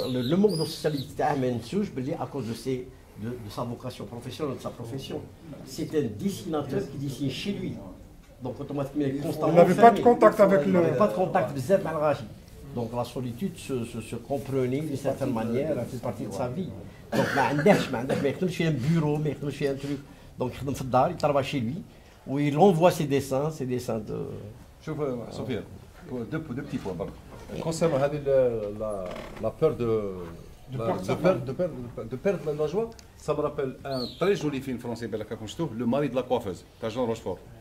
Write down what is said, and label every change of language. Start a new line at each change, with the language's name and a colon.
French: Le manque de socialité à cause de sa vocation professionnelle, de sa profession. C'est un dessinateur qui dessine chez lui. Donc automatiquement il est constamment. Il n'avait pas de contact avec le. Il n'avait pas de contact avec le. Donc la solitude se comprenait d'une certaine manière, elle fait partie de sa vie. Donc
Arabic: ما يخدمش في
French: un bureau,
Arabic: ما يخدمش في
French: un truc. Donc il
Arabic: يخدم في الدار,
French: il travaille chez lui, où il envoie ses dessins de.
Arabic: شوف
French: سفيان deux petits points. Concernant la peur de perdre la joie, ça me rappelle un très joli film français, Le mari de la coiffeuse, de Jean Rochefort.